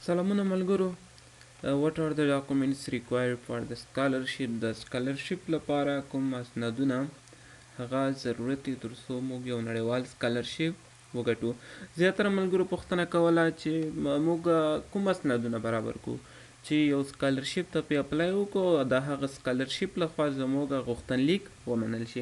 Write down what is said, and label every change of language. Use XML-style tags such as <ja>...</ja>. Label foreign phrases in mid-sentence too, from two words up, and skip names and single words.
<ps>سلامونه ملګرو.</ps> <en>what are the documents required for the scholarship؟</en> <ps>د scholarship لپاره کوم اسنادونه هغه ضرورت دي تر څو موږ یو نړیوال scholarship وګټو. زیاتره ملګرو پوښتنه کوله چې موږ کوم اسنادونه برابر کړو چې یو scholarship ته پې اپلای وکړو او د هغه scholarship لخوا زموږ غوښتنلیک ومنل شي.</ps>